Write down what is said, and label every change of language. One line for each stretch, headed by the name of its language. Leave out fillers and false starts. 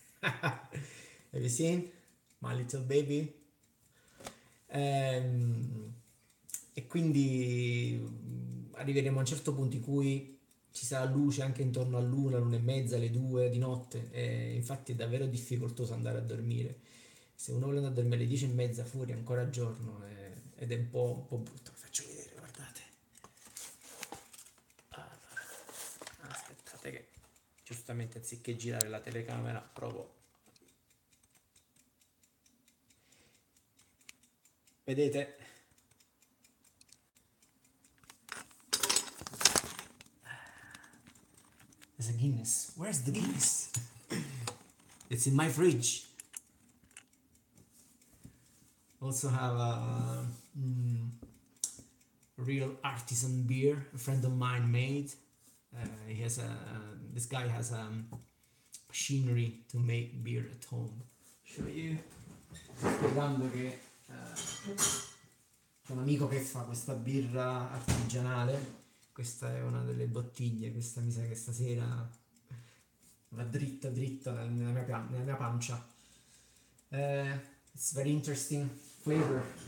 English: Have you seen my little baby?
Italian: Ehm, e quindi arriveremo a un certo punto in cui ci sarà luce anche intorno all'una, l'una e mezza, alle due di notte. E infatti è davvero difficoltoso andare a dormire. Se uno vuole andare a dormire alle 10:30 fuori è ancora giorno ed è un po' brutto. Vi faccio vedere, guardate. Ah, aspettate che giustamente anziché girare la telecamera provo. Vedete?
English: There's a Guinness. Where's the Guinness? It's in my fridge. Also have a real artisan beer a friend of mine made. He has this guy has a machinery to make beer at home. Show you.
Italian: Sto spiegando che c'è un amico che fa questa birra artigianale. Questa è una delle bottiglie. Questa mi sa che stasera va dritta dritta nella mia pancia.
English: It's very interesting flavor.